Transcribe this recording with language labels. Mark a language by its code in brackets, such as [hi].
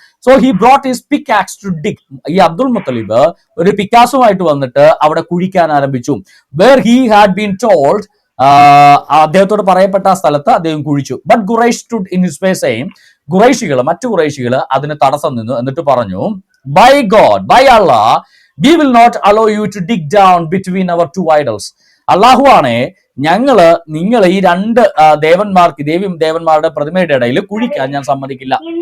[en] So he brought his pickaxe to dig. [ml] ഈ അബ്ദുൽ മുത്തലിബ് ഒരു പിക്കാസുമായിട്ട് വന്നിട്ട് അവിടെ കുഴിക്കാൻ ആരംഭിച്ചു. [en] where he had been told [ml] അദ്ദേഹത്തോട് പറയപ്പെട്ട ആ സ്ഥലത്ത് അദ്ദേഹം കുഴിച്ചു. [en] but Quraish stood in his way saying, [ml] മറ്റു ഖുറൈശികൾ അതിന് തടസ്സം നിന്നു. എന്നിട്ട് പറഞ്ഞു, [en] By God, by Allah, we will not allow you to dig down between our two idols. [ml] അള്ളാഹു ആണേ, നിങ്ങൾ ഈ രണ്ട് ദേവന്മാരുടെ പ്രതിമയുടെ ഇടയിൽ കുഴിക്കാൻ ഞാൻ സമ്മതിക്കില്ല.